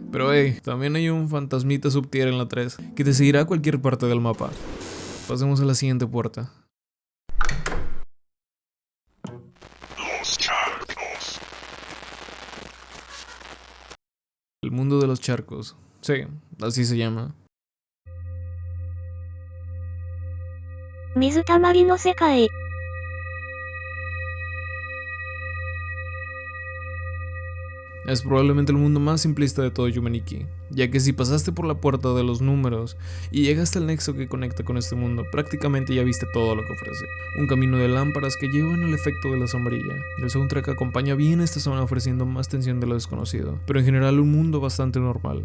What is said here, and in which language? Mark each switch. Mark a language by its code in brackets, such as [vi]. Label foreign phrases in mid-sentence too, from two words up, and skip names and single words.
[es] Pero hey, también hay un fantasmita subtier en la 3 que te seguirá a cualquier parte del mapa. Pasemos a la siguiente puerta. Los charcos. El mundo de los charcos. Sí, así se llama. [ja] 水たまりの世界。 [es] Es probablemente el mundo más simplista de todo Yumeniki, ya que si pasaste por la puerta de los números y llegaste al nexo que conecta con este mundo, prácticamente ya viste todo lo que ofrece. Un camino de lámparas que llevan al efecto de la sombrilla. El soundtrack acompaña bien esta zona ofreciendo más tensión de lo desconocido, pero en general un mundo bastante normal.